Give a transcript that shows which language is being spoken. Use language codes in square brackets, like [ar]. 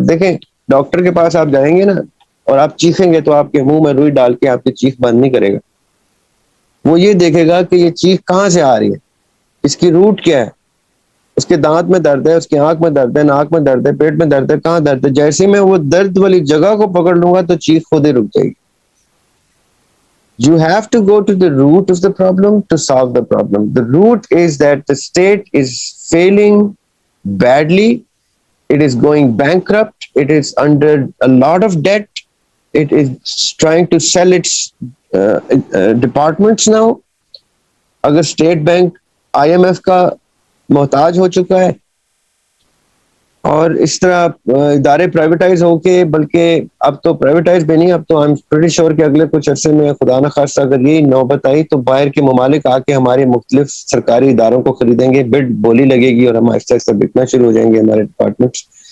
[ur] دیکھیں ڈاکٹر کے پاس آپ جائیں گے نا اور آپ چیخیں گے تو آپ کے منہ میں روئی ڈال کے آپ کی چیخ بند نہیں کرے گا. وہ یہ دیکھے گا کہ یہ چیخ کہاں سے آ رہی ہے, اس کی روٹ کیا ہے. اس کے دانت میں درد ہے, اس کی آنکھ میں درد ہے, ناک میں درد ہے, پیٹ میں درد ہے, کہاں درد ہے. جیسے میں وہ درد والی جگہ کو پکڑ لوں گا تو چیخ خود ہی رک جائے گی. [en] You have to go to the root of the problem to solve the problem. The root is that the state is failing badly. It is going bankrupt. It is under a lot of debt. It is trying to sell its departments now. [ur] اگر state bank IMF کا محتاج ہو چکا ہے اور اس طرح ادارے privatise ہو کے, بلکہ اب تو پرائیویٹائز بھی نہیں, اب تو [en] I'm pretty sure [ur] کہ اگلے کچھ عرصے میں خدا نخواستہ اگر یہ نوبت آئی تو باہر کے ممالک آ کے ہمارے مختلف سرکاری اداروں کو خریدیں گے, بڈ بولی لگے گی اور ہم آہستہ آہستہ بکنا شروع ہو جائیں گے ہمارے ڈپارٹمنٹس.